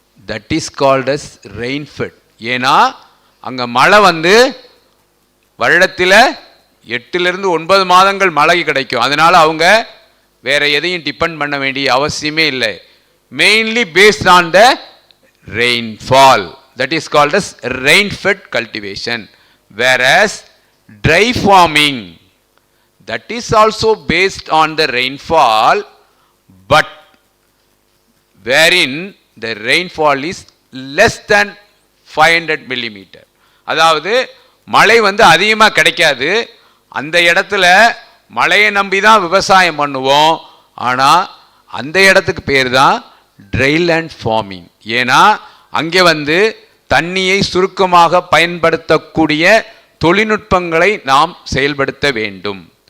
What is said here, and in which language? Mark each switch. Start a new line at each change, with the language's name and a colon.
English: That is called as rainfed.
Tamil: ஏன்னா அங்கே மழை வந்து வருடத்தில் 8 to 9 மாதங்கள் மழை கிடைக்கும். அதனால அவங்க வேற எதையும் டிபெண்ட் பண்ண வேண்டிய அவசியமே இல்லை.
English: Mainly based on the rainfall. That is called as rain-fed cultivation. Whereas dry farming, that is also based on the rainfall, but wherein the rainfall is less than 500 millimeter.
Tamil: அதாவது மழை வந்து அதிகமாக கிடைக்காது. அந்த இடத்துல மழையை நம்பி தான் விவசாயம் பண்ணுவோம். ஆனால் அந்த இடத்துக்கு பேர் தான் ட்ரைலேண்ட் ஃபார்மிங். ஏன்னா அங்கே வந்து தண்ணியை சுருக்கமாக பயன்படுத்தக்கூடிய தொழில்நுட்பங்களை நாம் செயல்படுத்த வேண்டும்.